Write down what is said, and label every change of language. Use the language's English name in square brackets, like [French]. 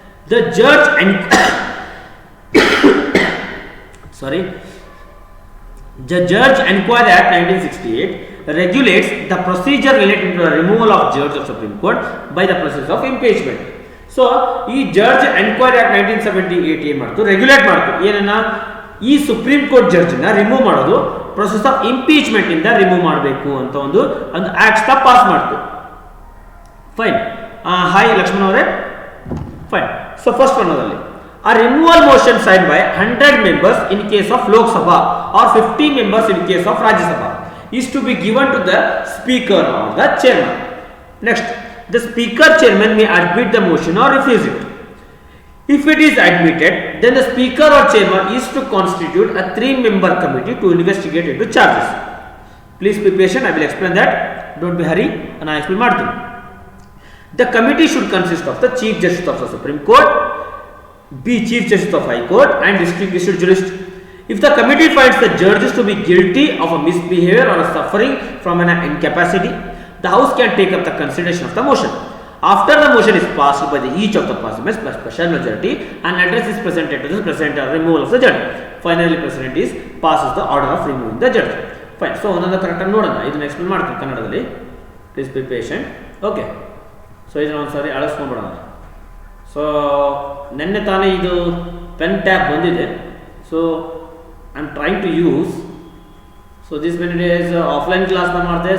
[English] The judge and The Judge Enquiry Act 1968 regulates the procedure related to the removal of judge of Supreme Court by the process of impeachment. [Kannada] So, ಈ Judge Enquiry Act 1978 ಏನು ಮಾಡ್ತು, regulate ಮಾಡ್ತು ಏನನ್ನ, ಈ supreme court ಜಡ್ಜ್ನ remove ಮಾಡೋದು process of impeachment ಇಂದ remove ಮಾಡಬೇಕು ಅಂತ ಒಂದು ಆಕ್ಟ್ ಪಾಸ್ ಮಾಡ್ತು. ಫೈನ್. ಹಾಯ್ ಲಕ್ಷ್ಮಣ್ ಅವರೇ. Fine. [English] So first ಒನ್ನದಲ್ಲಿ a removal motion signed by 100 members in case of Lok Sabha or 50 members in case of Rajya Sabha is to be given to the speaker or the chairman. Next, the speaker chairman may admit the motion or refuse it. If it is admitted, then the speaker or chairman is to constitute a 3-member committee to investigate into charges. Please be patient, I will explain that. Don't be hurry, and I explain martin. The committee should consist of the Chief Justice of the Supreme Court, be Chief Justice of High Court and distinguished jurist. If the committee finds the judges to be guilty of a misbehavior or a suffering from an incapacity, the House can take up the consideration of the motion. After the motion is passed by each of the participants by special majority, an address is presented to the President or removal of the judge. Finally, President is passes the order of removing the judge. Fine. [Kannada] So, ಒಂದೊಂದು ಕರೆಕ್ಟಾಗಿ ನೋಡೋಣ. ಇದನ್ನ explain ಮಾಡ್ತೀನಿ ಕನ್ನಡದಲ್ಲಿ. [English] Please be patient. Okay. [Kannada] So, ಇದನ್ನ ಒಂದ್ಸಾರಿ ಅಳಿಸ್ಕೊಂಡ್ಬಿಡೋಣ. So ನೆನ್ನೆ ತಾನೇ ಇದು ಪೆನ್ ಟ್ಯಾಬ್ ಬಂದಿದೆ. [English] So I am trying to use. So this many days offline ಕ್ಲಾಸ್ನ ಮಾಡಿದೆ.